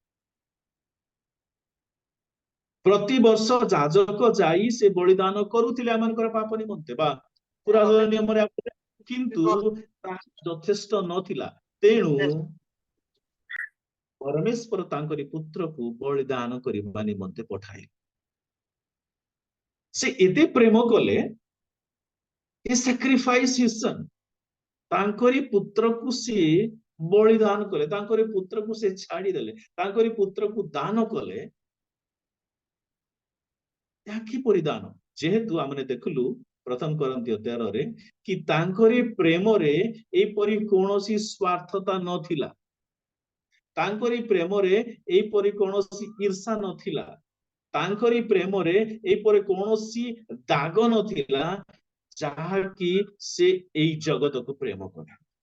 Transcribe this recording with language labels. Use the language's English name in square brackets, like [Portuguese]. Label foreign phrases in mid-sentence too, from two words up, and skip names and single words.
[Odia] ପ୍ରତିବର୍ଷ ଯାଜକ ଯାଇ ସେ ବଳିଦାନ କରୁଥିଲେ ଆମମାନଙ୍କର ପାପ ନିମନ୍ତେ ବା ପୁରାତନ ନିୟମରେ, କିନ୍ତୁ ତାହା ଯଥେଷ୍ଟ ନଥିଲା। ତେଣୁ ପରମେଶ୍ୱର ତାଙ୍କରି ପୁତ୍ରକୁ ବଳିଦାନ କରିବା ନିମନ୍ତେ ପଠାଇଲେ। ସେ ଏତେ ପ୍ରେମ କଲେ, [English] he sacrificed his son, [Odia] ତାଙ୍କରି ପୁତ୍ରକୁ ସେ ବଳିଦାନ କଲେ, ତାଙ୍କରି ପୁତ୍ରକୁ ସେ ଛାଡ଼ିଦେଲେ, ତାଙ୍କରି ପୁତ୍ରକୁ ଦାନ କଲେ। ଏହା କିପରି ଦାନ? ଯେହେତୁ ଆମେ ଦେଖିଲୁ 1 Corinthians 13 କି ତାଙ୍କରି ପ୍ରେମରେ ଏପରି କୌଣସି ସ୍ୱାର୍ଥତା ନଥିଲା, ତାଙ୍କରି ପ୍ରେମରେ ଏପରି କୌଣସି ଈର୍ଷା ନଥିଲା, ତାଙ୍କରି ପ୍ରେମରେ ଏପରି କୌଣସି ଦାଗ ନଥିଲା ଯାହାକି ସେ ଏଇ ଜଗତକୁ ପ୍ରେମ କରେ।